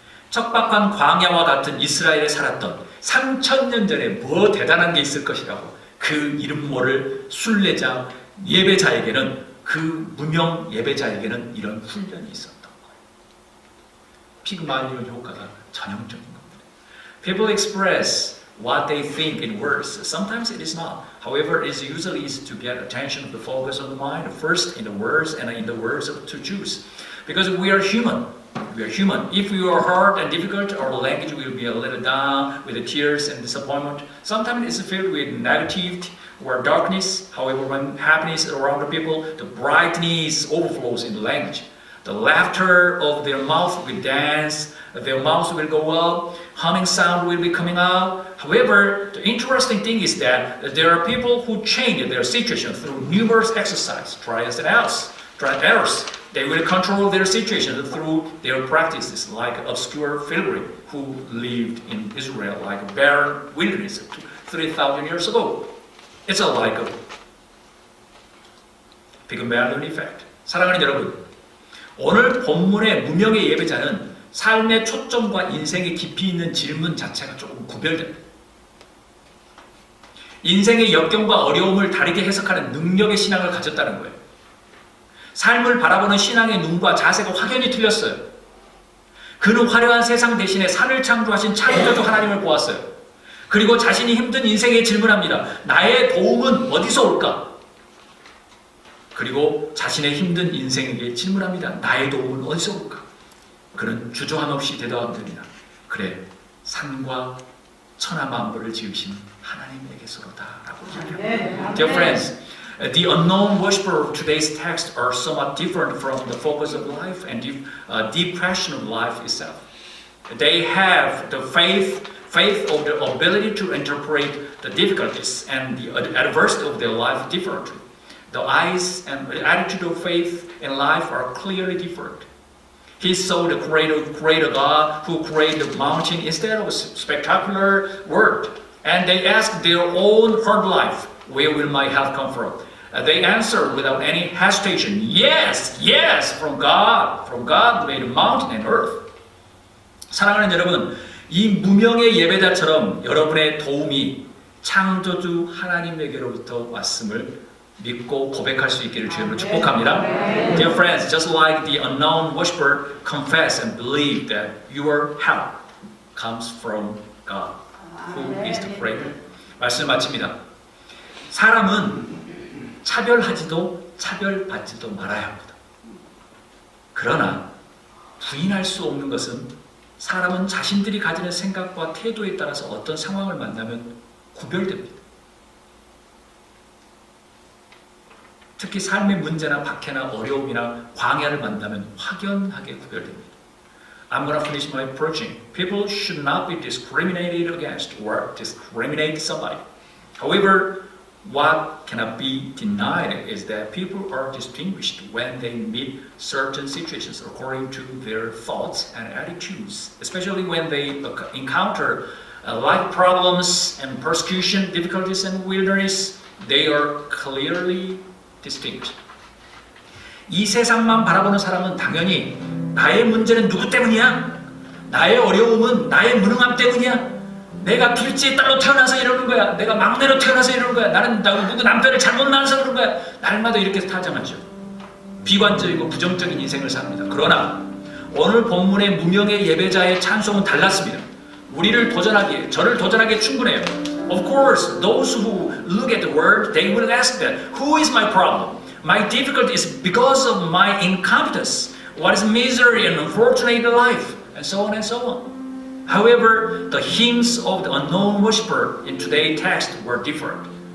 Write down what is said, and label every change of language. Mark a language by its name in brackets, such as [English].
[Korean] 척박한 광야와 같은 이스라엘에 살았던 3000년 전에 뭐 대단한 게 있을 것이라고 그 이름 모를 순례자 예배자에게는 그 무명 예배자에게는 이런 훈련이 있었던 거예요. 픽말리온 효과가 전형적인 겁니다. [English] People express what they think in words. Sometimes it is not. However, it is usually easy to get attention of the focus of the mind first in the words and in the words of to choose. Because we are human. We are human. If we are hard and difficult, our language will be a little down with the tears and disappointment. Sometimes it's filled with negativity or darkness. However, when happiness is around the people, the brightness overflows in the language. The laughter of their mouth will dance, their mouths will go up, humming sound will be coming out. However, the interesting thing is that there are people who change their situation through numerous exercises, trials and errors. They will control their situation through their practices, like obscure pilgrim who lived in Israel, like a barren wilderness 3,000 years ago. It's like a Pygmalion effect. [Korean] 사랑하는 여러분, 오늘 본문의 무명의 예배자는 삶의 초점과 인생의 깊이 있는 질문 자체가 조금 구별됩니다. 인생의 역경과 어려움을 다르게 해석하는 능력의 신앙을 가졌다는 거예요. 삶을 바라보는 신앙의 눈과 자세가 확연히 틀렸어요. 그는 화려한 세상 대신에 산을 창조하신 창조주 하나님을 보았어요. 그리고 자신이 힘든 인생에 질문합니다. 나의 도움은 어디서 올까? 그리고 자신의 힘든 인생에게 질문합니다. 나의 도움은 어디서 올까? 그는 주저함 없이 대답합니다. 그래, 산과 천하만물을 지으신 하나님에게서로다 라고 이야기합니다. [English] Dear friends, the unknown worshiper of today's text are somewhat different from the focus of life and deep question of life itself. They have the faith of the ability to interpret the difficulties and the adversity of their life differently. The eyes and attitude of faith in life are clearly different. He saw the creator God who created the mountain instead of a spectacular world. And they asked their own hard life, where will my help come from? They answered without any hesitation, yes, yes, from God who made the mountain and earth. [Korean] 사랑하는 여러분, 이 무명의 예배자처럼 여러분의 도움이 창조주 하나님에게로부터 왔음을 믿고 고백할 수 있기를 주님으로 축복합니다. [English] Dear friends, just like the unknown worshiper, confess and believe that your help comes from God, who is the creator. [Korean] 말씀을 마칩니다. 사람은 차별하지도 차별받지도 말아야 합니다. 그러나 부인할 수 없는 것은 사람은 자신들이 가지는 생각과 태도에 따라서 어떤 상황을 만나면 구별됩니다. 특히 삶의 문제나 박해나 어려움이나 광야를 만나면 확연하게 구별됩니다. [English] I'm going to finish my preaching. People should not be discriminated against or discriminate somebody. However, what cannot be denied is that people are distinguished when they meet certain situations according to their thoughts and attitudes, especially when they encounter life problems and persecution, difficulties and wilderness. They are clearly distinct. [Korean] 이 세상만 바라보는 사람은 당연히 나의 문제는 누구 때문이야? 나의 어려움은 나의 무능함 때문이야? 내가 둘째 딸로 태어나서 이러는 거야. 내가 막내로 태어나서 이러는 거야. 나는 누구 남편을 잘못 낳아서 그런 거야. 날마다 이렇게 타정하죠. 비관적이고 부정적인 인생을 삽니다. 그러나 오늘 본문의 무명의 예배자의 찬송은 달랐습니다. 우리를 도전하기에, 저를 도전하기에 충분해요. [English] Of course, those who look at the word, they will ask that, who is my problem? My difficulty is because of my incompetence. What is misery and unfortunate life? And so on and so on. However, the hymns of the unknown worshiper in today's text were different.